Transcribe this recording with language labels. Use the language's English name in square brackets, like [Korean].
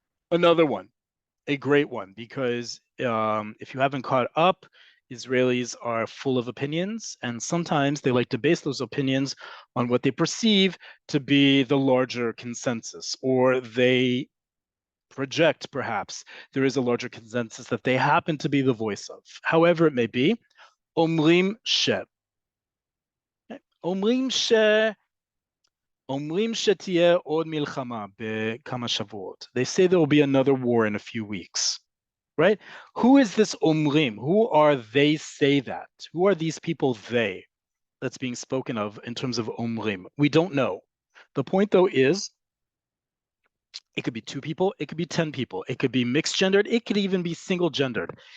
[English] Another one, a great one, because if you haven't caught up, Israelis are full of opinions, and sometimes they like to base those opinions on what they perceive to be the larger consensus, or they project, perhaps, there is a larger consensus that they happen to be the voice of. However it may be, [Hebrew] אומרים ש. אומרים ש... אומרים שתהיה עוד מלחמה בכמה שבועות. [English] They say there will be another war in a few weeks. Right? Who is this omrim? Who are they say that? Who are these people they that's being spoken of in terms of omrim? We don't know. The point though is it could be 2 people, it could be 10 people, it could be mixed gendered, it could even be single gendered.